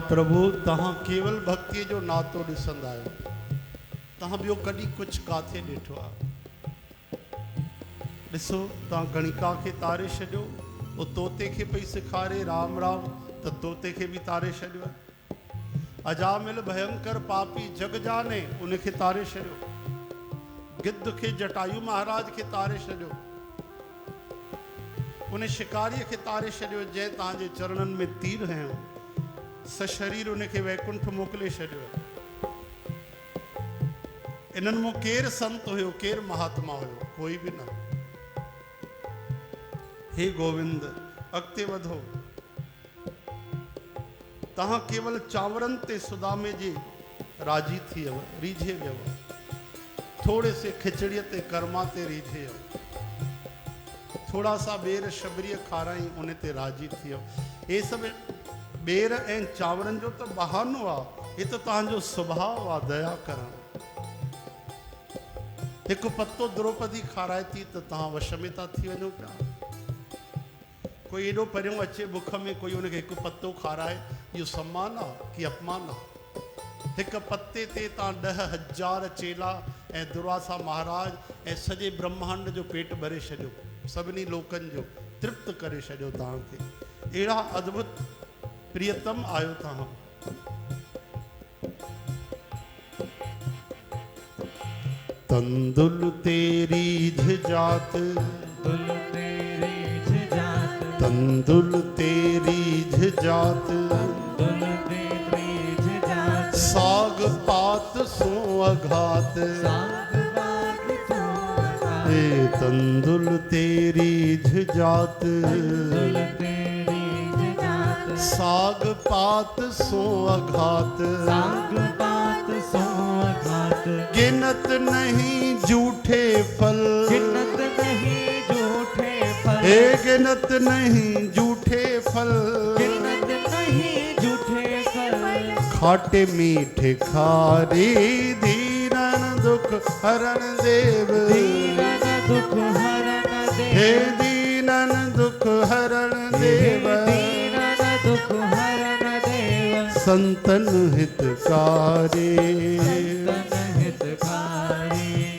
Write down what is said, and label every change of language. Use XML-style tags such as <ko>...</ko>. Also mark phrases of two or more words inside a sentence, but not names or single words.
<sd>प्रभु तहां केवल भक्ति जो नातो ॾिसंद आहियो, तहां ॿियो कॾहिं कुझु काथे ॾिठो आहे? ॾिसो तहां गणिका खे तारे छॾियो, उहो तोते खे पई सेखारे राम राम, त तोते खे बि तारे छॾियो। अजामिल भयंकर पापी जग जाने उनखे तारे छॾियो, गिद्ध खे जटायु महाराज खे तारे छॾियो, उन शिकारी खे तारे छॾियो जंहिं तव्हांजे चरणनि में तीर हयो, सशरीर उनखे वैकुंठ मोकिले छॾियो। इन्हनि मां केरु संत हुयो, केरु महात्मा हुयो? कोई बि न। हे गोविंद अॻिते वधो, तव्हां केवल चांवरनि ते सुदामे जे राजी थी वियो, रीझे वियो, थोड़े से खिचड़ीअ ते कर्मा ते रीझे वियो, थोड़ा सा बेर शबरीअ खाराई उन ते राजी थी वियो। हे सभु बेर ऐं चांवरनि जो त बहानो आहे, हे त तव्हांजो सुभाउ आहे दया करणु। हिकु पत्तो द्रौपदी खाराए थी त तव्हां वश में था थी वञो पिया। कोई एॾो परियों अचे बुख में, कोई उनखे हिकु पत्तो खाराए, इहो सम्मान आहे कि अपमान आहे? हिकु पत्ते ते तव्हां 10,000 चेला ऐं दुर्वासा महाराज ऐं सॼे ब्रह्मांड जो पेट भरे छॾियो, सभिनी लोकनि जो तृप्त करे छॾियो तव्हांखे। अहिड़ा अद्भुत प्रियतम आयो तव्हां।</sd> <bra>तंदुल तेरी झजात, तंदुल तेरी झजात, साग पात सो अघात, हे तंदुल तेरी झजात, साग पात सो अघात, गिनत नहीं झूठे फल, गिनत नहीं झूठे फल, हे गिनत नहीं झूठे फल, गिनत नहीं झूठे फल, खाटे मीठे खारे दीनन दुख हरण देव, दीनन दुख हरण देव, हे दीनन दुख हरण देव, दीनन दुख हरण देव, संतन हितकारी, संतन हितकारी,</bra>